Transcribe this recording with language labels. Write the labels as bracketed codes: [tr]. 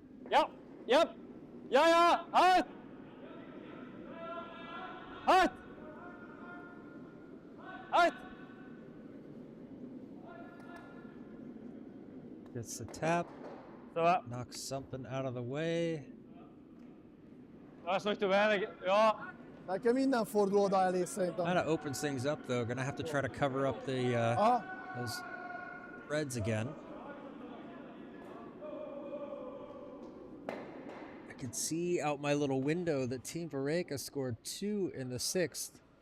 [en] Ja. Yep. Ja. Hard. Hard. Hard. Gets the tap, [nl] Zo, ja. [en] knocks something out of the way. [nl] Dat is nog te weinig. Ja. [hu] Nekem minden fordul oda elé szerintem. [en] Kind of opens things up though. Gonna have to try to cover up the [hu] Aha, [en] those reds again. I can see out my little window that Team Vareka scored 2 in the 6th.